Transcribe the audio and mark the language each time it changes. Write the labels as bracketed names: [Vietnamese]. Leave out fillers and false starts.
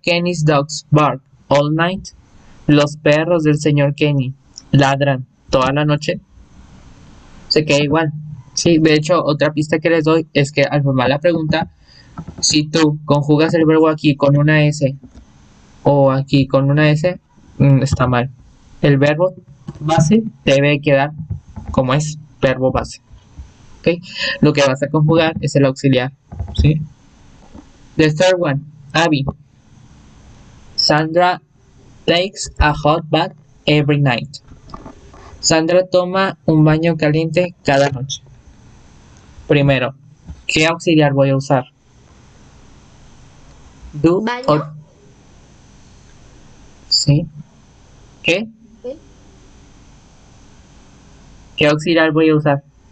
[English] Kenny's dogs bark all night? [Spanish] Los perros del señor Kenny ladran toda la noche. Se queda igual. Sí, de hecho, otra pista que les doy es que al formar la pregunta, si tú conjugas el verbo aquí con una S o aquí con una S, está mal. El verbo base debe quedar como es, verbo base. ¿Ok? Lo que vas a conjugar es el auxiliar. ¿Sí? [English] The third one, Abby. Sandra takes a hot bath every night. [Spanish] Sandra toma un baño caliente cada noche. Primero, ¿qué auxiliar voy a usar? [English] Do [Spanish] ¿Baño? o... ¿Sí? ¿Qué? ¿Sí? ¿Qué auxiliar voy a usar?